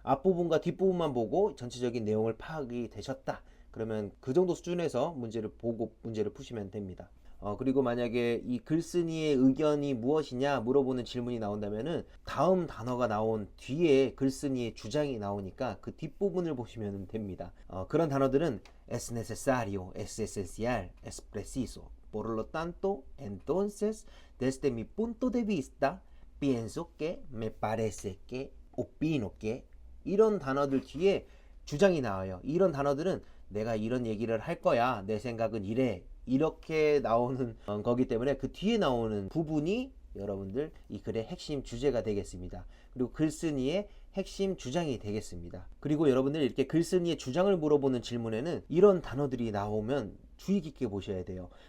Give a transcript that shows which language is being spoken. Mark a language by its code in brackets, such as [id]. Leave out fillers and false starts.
[ko] 앞부분과 뒷부분만 보고 전체적인 내용을 파악이 되셨다 그러면 그 정도 수준에서 문제를 보고 문제를 푸시면 됩니다. 그리고 만약에 이 글쓴이의 의견이 무엇이냐 물어보는 질문이 나온다면은 다음 단어가 나온 뒤에 글쓴이의 주장이 나오니까 그 뒷부분을 보시면 됩니다. 그런 단어들은 [es] es necesario, es esencial, es preciso. Por lo tanto, entonces, desde mi punto de vista, pienso que, me parece que, opino que [ko] 이런 단어들 뒤에 주장이 나와요. 이런 단어들은 내가 이런 얘기를 할 거야. 내 생각은 이래. 이렇게 나오는 거기 때문에 그 뒤에 나오는 부분이 여러분들 이 글의 핵심 주제가 되겠습니다. 그리고 글쓴이의 핵심 주장이 되겠습니다. 그리고 여러분들 이렇게 글쓴이의 주장을 물어보는 질문에는 이런 단어들이 나오면 주의 깊게 보셔야 돼요.